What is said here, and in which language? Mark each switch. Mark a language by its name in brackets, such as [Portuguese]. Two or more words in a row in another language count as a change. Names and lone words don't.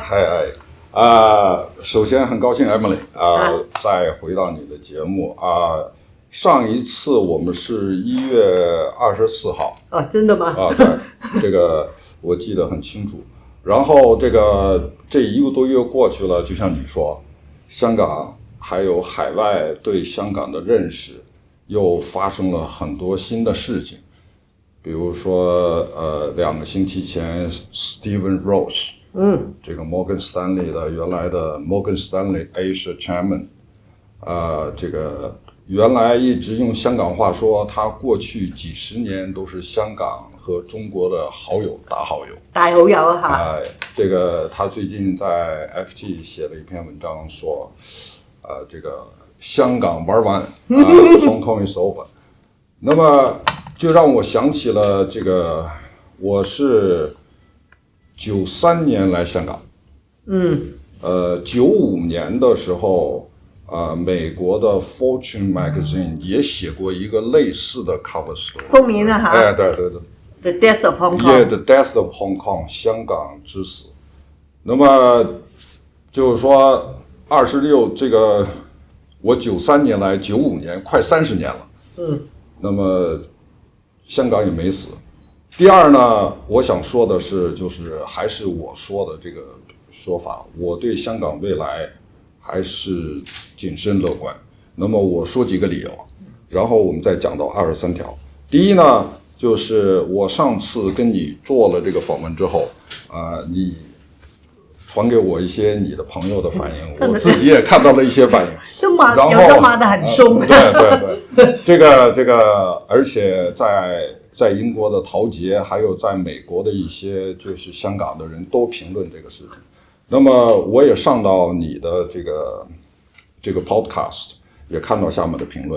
[Chinese] 首先很高興 Emily 再回到你的節目上一次我們是1月24號真的嗎？對，這個我記得很清楚。然後這一個多月過去了，就像你說，香港還有海外對香港的認識又發生了很多新的事情，比如說2個星期前 Stephen Roach。這個 Morgan Stanley 的原來的 [English] Morgan Stanley Asia Chairman， [Chinese] 這個原來一直用香港話說，他過去幾十年都是香港和中國的好友，大好友。大好友這個他最近在 FT 寫了一篇文章說，這個香港玩完 [English] Hong Kong is over。 [Chinese] 那麼就讓我想起了這個，我是93年來香港，95年的時候，美國的 Fortune Magazine 也寫過一個類似的 [English] cover story， [Chinese] 封面啊對 The Death of Hong Kong，The Death of Hong Kong，香港之死。那麼就是說26這個，我93年來95年快30年了，那麼香港也沒死。第二呢，我想說的是，就是還是我說的這個說法，我對香港未來還是謹慎樂觀。那麼我說幾個理由，然後我們再講到23條。第一呢，就是我上次跟你做了這個訪問之後，你傳給我一些你的朋友的反應，我自己也看到了一些反應，有的罵得很兇。對，這個，而且在英國的陶傑，還有在美國的一些就是香港的人都評論這個事情。那麼我也上到你的這個 podcast， 也看到下面的評論。